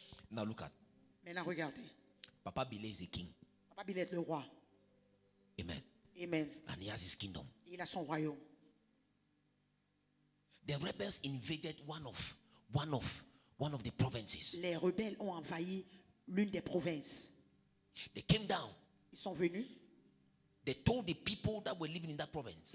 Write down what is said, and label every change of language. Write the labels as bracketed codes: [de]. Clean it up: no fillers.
[en] Now look at [fr] Maintenant, regardez. [en] Papa Bilé is a king. [fr] Papa Bilé est le roi. [en] Amen. [fr] Amen. [en] And he has his kingdom. [fr] Il a son royaume. [en] The rebels invaded one of the provinces. [fr] Les rebelles ont envahi l'une des provinces. [en] They came down. [fr] Ils sont venus. [en] They told the people that were living in that province